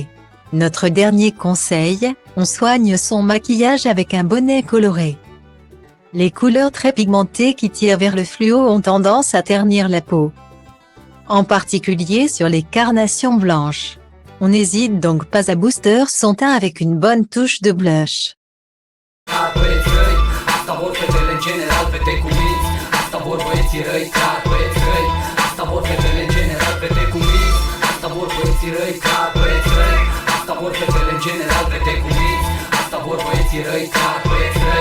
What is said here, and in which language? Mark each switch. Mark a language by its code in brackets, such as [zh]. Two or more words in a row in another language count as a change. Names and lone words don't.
[fr] Notre dernier conseil, on soigne son maquillage avec un bonnet coloré. Les couleurs très pigmentées qui tirent vers le fluo ont tendance à ternir la peau. En particulier sur les carnations blanches. On n'hésite donc pas à booster son teint avec une bonne touche de blush. [ro] Asta vor fetele în general, fete cu minți. Asta vor băieții răi, clar băieți răi. Asta vor fetele în general, fete cu minți. Asta vor băieții răi, clar băieți răi. Asta vor fetele în general, fete cu minți. Asta vor băieții răi, clar băieți răi.